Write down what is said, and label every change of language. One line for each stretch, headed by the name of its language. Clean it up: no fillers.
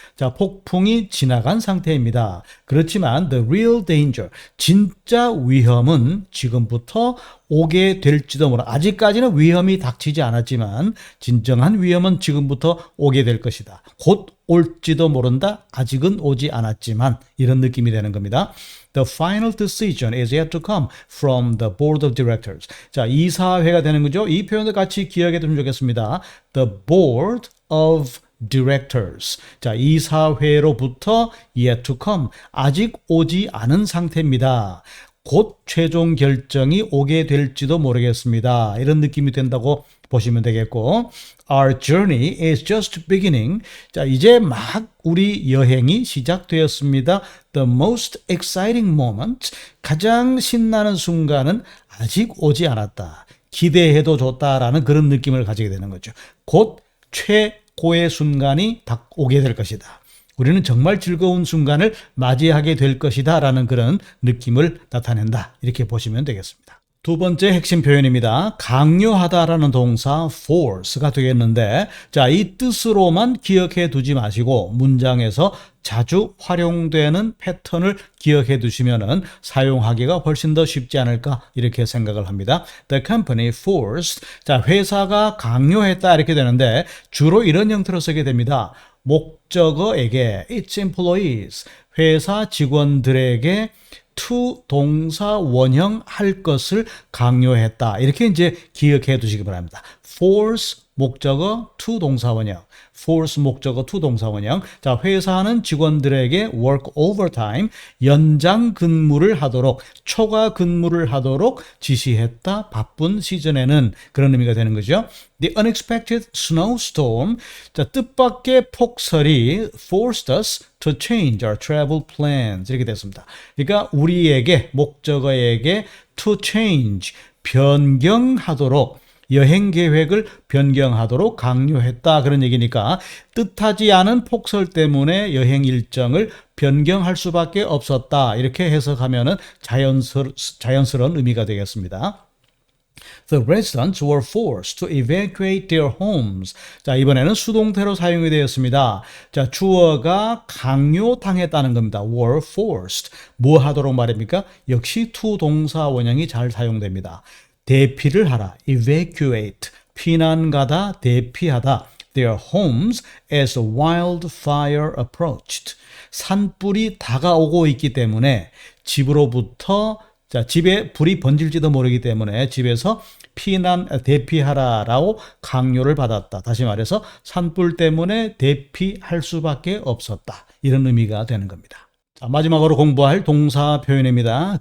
Korean: 자, 폭풍이 지나간 상태입니다. 그렇지만
English: the real danger,
Korean: 진짜 위험은 지금부터 오게 될지도 몰라. 아직까지는 위험이 닥치지 않았지만 진정한 위험은 지금부터 오게 될 것이다. 곧 올지도 모른다. 아직은 오지 않았지만 이런 느낌이 되는 겁니다.
English: The final decision is yet to come from the board of directors.
Korean: 자, 이사회가 되는 거죠. 이 표현도 같이 기억해 두면 좋겠습니다.
English: The board of directors.
Korean: 자, 이사회로부터
English: yet to come.
Korean: 아직 오지 않은 상태입니다. 곧 최종 결정이 오게 될지도 모르겠습니다. 이런 느낌이 된다고 보시면 되겠고,
English: Our journey is just beginning.
Korean: 자, 이제 막 우리 여행이 시작되었습니다.
English: The most exciting moment.
Korean: 가장 신나는 순간은 아직 오지 않았다. 기대해도 좋다라는 그런 느낌을 가지게 되는 거죠. 곧 최고의 순간이 오게 될 것이다. 우리는 정말 즐거운 순간을 맞이하게 될 것이다 라는 그런 느낌을 나타낸다. 이렇게 보시면 되겠습니다. 두 번째 핵심 표현입니다. 강요하다라는 동사 force가 되겠는데, 자, 이 뜻으로만 기억해 두지 마시고 문장에서 자주 활용되는 패턴을 기억해 두시면은 사용하기가 훨씬 더 쉽지 않을까 이렇게 생각을 합니다.
English: The company forced.
Korean: 자, 회사가 강요했다 이렇게 되는데 주로 이런 형태로 쓰게 됩니다. 목적어에게
English: its employees.
Korean: 회사 직원들에게 to 동사 원형 할 것을 강요했다. 이렇게 이제 기억해 두시기 바랍니다. force 목적어 to 동사 원형. force 목적어 to 동사 원형. 자, 회사는 직원들에게
English: work overtime
Korean: 연장 근무를 하도록 초과 근무를 하도록 지시했다. 바쁜 시즌에는 그런 의미가 되는 거죠.
English: The unexpected snowstorm.
Korean: 자, 뜻밖의 폭설이
English: forced us to change our travel plans.
Korean: 이렇게 됐습니다. 그러니까 우리에게 목적어에게
English: to change
Korean: 변경하도록 여행 계획을 변경하도록 강요했다 그런 얘기니까 뜻하지 않은 폭설 때문에 여행 일정을 변경할 수밖에 없었다 이렇게 해석하면은 자연스러운 의미가 되겠습니다.
English: The residents were forced to evacuate their homes.
Korean: 자, 이번에는 수동태로 사용이 되었습니다. 자, 주어가 강요당했다는 겁니다.
English: were forced.
Korean: 뭐 하도록 말입니까? 역시 to 동사 원형이 잘 사용됩니다. 대피를 하라. evacuate. 피난 가다, 대피하다.
English: Their homes as wildfire approached.
Korean: 산불이 다가오고 있기 때문에 집으로부터 자, 집에 불이 번질지도 모르기 때문에 집에서 대피하라라고 강요를 받았다. 다시 말해서 산불 때문에 대피할 수밖에 없었다. 이런 의미가 되는 겁니다. 자, 마지막으로 공부할 동사 표현입니다.